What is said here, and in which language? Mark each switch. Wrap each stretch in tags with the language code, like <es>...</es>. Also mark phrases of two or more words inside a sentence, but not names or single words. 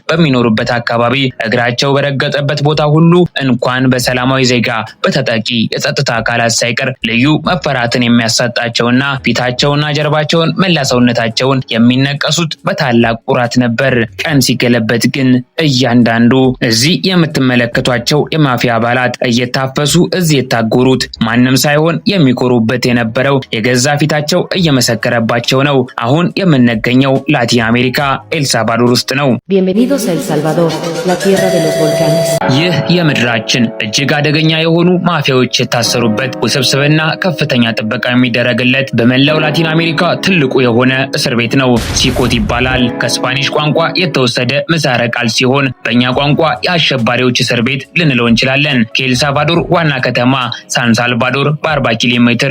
<am>በሚኖሩበት አካባቢ እግራቸው በረገጠበት ቦታ ሁሉ እንኳን በሰላማዊ ዜጋ በተጠቂ የጸጥታ አካላት ሳይቀር ልዩ መፈራትን የሚያሳጣቸውና ፊታቸውና ጀርባቸውን መላ ሰውነታቸውን የሚነቀሱት በታላቅ ኩራት ነበር። ቀን ሲገለበት ግን እያንዳንዱ እዚህ የምትመለከቷቸው የማፊያ አባላት እየታፈሱ እዚህ የታጎሩት ማንም ሳይሆን የሚኮሩበት የነበረው የገዛ ፊታቸው እየመሰከረባቸው ነው። አሁን የምንገኘው ላቲን አሜሪካ ኤልሳልቫዶር ውስጥ ነው።</am> <es>Bienvenidos a El Salvador, la tierra de los volcanes.</es> <am>ይህ የምድራችን እጅግ አደገኛ የሆኑ ማፊያዎች የታሰሩበት ውስብስብና ከፍተኛ ጥበቃ የሚደረግለት በመላው ላቲን አሜሪካ ትልቁ የሆነ እስር ቤት ነው። ሲኮት ይባላል። ከስፓኒሽ ቋንቋ የተወሰደ ምህጻረ ቃል ሲሆን በእኛ ቋንቋ የአሸባሪዎች እስር ቤት ልንለው እንችላለን። ከኤልሳልቫዶር ዋና ከተማ ሳን ሳልቫዶር በ40 ኪሎ ሜትር</am>